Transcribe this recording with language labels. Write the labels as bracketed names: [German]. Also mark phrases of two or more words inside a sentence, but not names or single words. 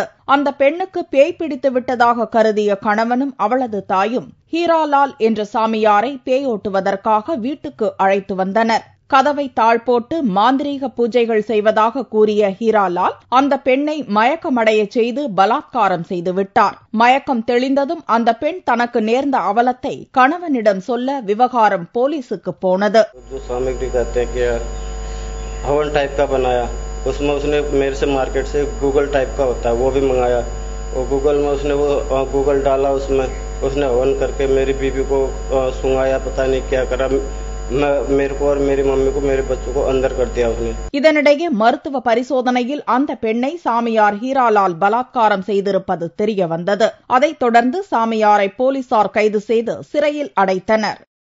[Tamil] அந்த பெண்ணுக்கு பேய் பிடித்து விட்டதாக கருதிய கணவனும் அவளது தாயும் ஹீராலால் என்ற சாமியாரை பேயோட்டுவதற்காக வீட்டுக்கு அழைத்து வந்தனர். கதவை தாழ்போட்டு மாந்திரீக பூஜைகள் செய்வதாக கூறிய ஹீராலால் அந்த பெண்ணை மயக்கமடைய செய்து பலாத்காரம் செய்துவிட்டார். மயக்கம் தெளிந்ததும் அந்த பெண் தனக்கு நேர்ந்த அவலத்தை கணவனிடம் சொல்ல விவகாரம் போலீசுக்கு போனது. [Hindi] हवन टाइप का बनाया, उसमें उसने मेरे से मार्केट से गूगल टाइप का होता है वो भी मंगाया और गूगल में उसने वो गूगल डाला, उसमें उसने हवन करके मेरी बीवी को सुंगाया, पता नहीं क्या करा, मेरे को और मेरी मम्मी को मेरे बच्चों को अंदर कर दिया उसने. [Tamil] இதனிடையே மருத்துவ பரிசோதனையில் அந்த பெண்ணை சாமியார் ஹீராலால் பலாத்காரம் செய்திருப்பது தெரிய வந்தது. அதைத் தொடர்ந்து சாமியாரை போலீசார் கைது செய்து சிறையில் அடைத்தனர்.